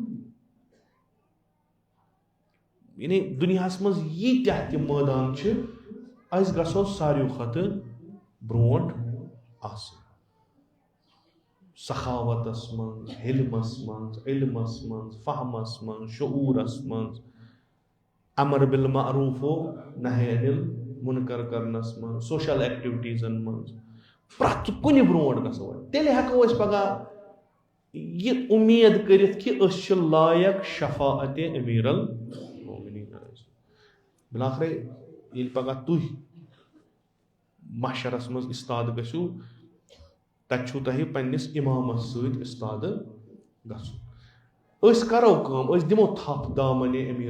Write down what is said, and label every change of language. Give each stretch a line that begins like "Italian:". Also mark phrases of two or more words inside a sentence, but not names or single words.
Kashmiri: یعنی دُنیاہس منٛز ییٖتیٛاہ تہِ مٲدان چھِ أسۍ گژھو ساروی کھۄتہٕ برونٛٹھ آسٕنۍ سخاوتس منٛز حلمس منٛز علمس منٛز فہمس منٛز شعوٗرس منٛز
Arabic: امر بالمعروف و نہی عن المنکر
Kashmiri: کرنس منٛز
English: social activities
Kashmiri: منٛز پرٛٮ۪تھ کُنہِ برونٛٹھ گژھو تیٚلہِ ہٮ۪کو أسۍ پگاہ یہِ اُمید کٔرِتھ کہِ أسۍ چھِ لایق شفاعتِ امیٖر المومنیٖن بِلاخرے ییٚلہِ پگاہ تُہۍ محشرس منٛز اِستاد گٔژھِو تتہِ چھُو تۄہہِ پننِس اِمامس سۭتۍ اِستادٕ گژھُن أسۍ کرو کٲم أسۍ دِمو تھپھ دامنہِ امیٖر